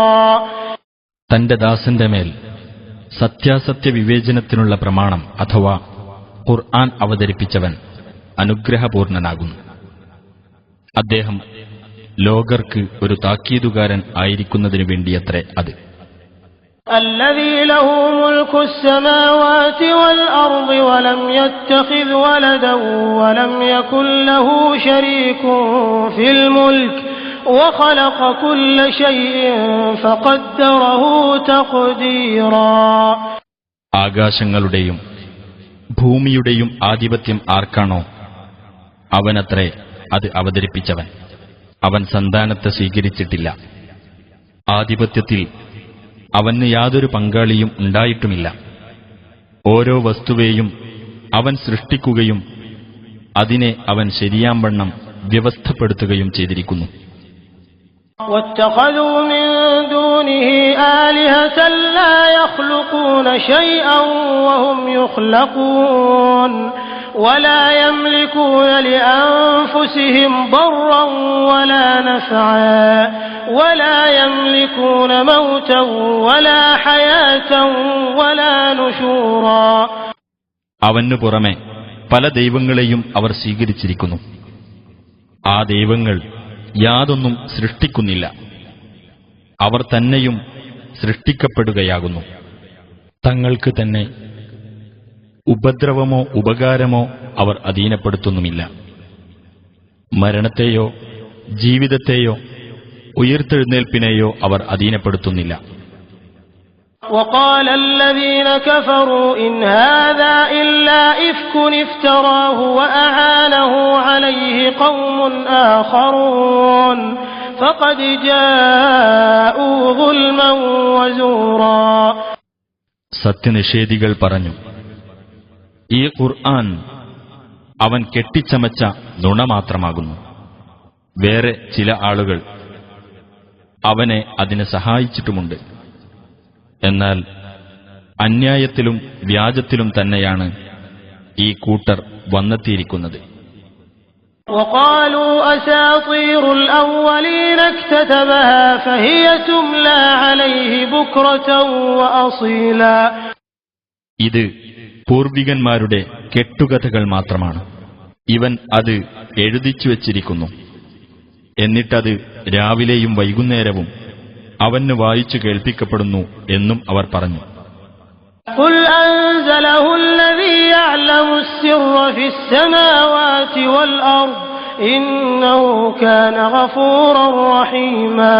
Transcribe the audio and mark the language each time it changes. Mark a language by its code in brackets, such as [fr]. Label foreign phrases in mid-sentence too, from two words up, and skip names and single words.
[ml] തന്റെ ദാസന്റെ മേൽ സത്യാസത്യ വിവേചനത്തിനുള്ള പ്രമാണം അഥവാ ഖുർആൻ അവതരിപ്പിച്ചവൻ അനുഗ്രഹപൂർണനാകുന്നു. അദ്ദേഹം ലോകർക്ക് ഒരു താക്കീതുകാരൻ ആയിരിക്കുന്നതിനു വേണ്ടിയത്രേ അത്. [ar] الذي له ملك السماوات والأرض ولم يتخذ ولدا ولم يكن له شريك في الملك وخلق كل شيء فقدره تقديرا. [ml] ആകാശങ്ങളുടെയും ഭൂമിയുടെയും ആധിപത്യം ആർക്കാണോ അവനത്രേ അത് അവതരിപ്പിച്ചവൻ. അവൻ സന്താനത്തെ സ്വീകരിച്ചിട്ടില്ല. ആധിപത്യത്തിൽ അവന് യാതൊരു പങ്കാളിയും ഉണ്ടായിട്ടുമില്ല. ഓരോ വസ്തുവേയും അവൻ സൃഷ്ടിക്കുകയും അതിനെ അവൻ ശരിയാംവണ്ണം വ്യവസ്ഥപ്പെടുത്തുകയും ചെയ്തിരിക്കുന്നു. [ar] واتخذوا من دونه آلهة لا يخلقون شيئا وهم يخلقون ولا يملكون لأنفسهم ضرا ولا نفعا ولا يملكون موتا ولا حياة ولا نشورا. [ml] അവനു പുറമെ പല ദൈവങ്ങളെയും അവർ സ്വീകരിച്ചിരിക്കുന്നു. ആ ദൈവങ്ങൾ യാതൊന്നും സൃഷ്ടിക്കുന്നില്ല. അവർ തന്നെയും സൃഷ്ടിക്കപ്പെടുകയാകുന്നു. തങ്ങൾക്ക് തന്നെ ഉപദ്രവമോ ഉപകാരമോ അവർ അധീനപ്പെടുത്തുന്നുമില്ല. മരണത്തെയോ ജീവിതത്തെയോ ഉയിർത്തെഴുന്നേൽപ്പിനെയോ അവർ അധീനപ്പെടുത്തുന്നില്ല. [ar] وقال الذين كفروا إن هذا إلا إفك افتراه وأعانه عليه قوم آخرون فقد جاءوا ظلما وزورا. [ml] സത്യനിഷേധികൾ പറഞ്ഞു, ഈ ഖുർആൻ അവൻ കെട്ടിച്ചമച്ച നുണ മാത്രമാകുന്നു. വേറെ ചില ആളുകൾ അവനെ അതിന് സഹായിച്ചിട്ടുമുണ്ട്. എന്നാൽ അന്യായത്തിലും വ്യാജത്തിലും തന്നെയാണ് ഈ കൂട്ടർ വന്നെത്തിയിരിക്കുന്നത്. [ar] وقالوا أساطير الأولين اكتتبها فهي تملى عليه بكرة وأصيلا. [ml] ഇത് പൂർവികന്മാരുടെ കെട്ടുകഥകൾ മാത്രമാണ്. ഇവൻ അത് എഴുതിച്ചു വച്ചിരിക്കുന്നു. എന്നിട്ടത് രാവിലെയും വൈകുന്നേരവും അവന് വായിച്ചു കേൾപ്പിക്കപ്പെടുന്നു എന്നും അവർ പറഞ്ഞു. [ar] قل أنزله الذي يعلم السر في السماوات والأرض إنه كان غفورا رحيما.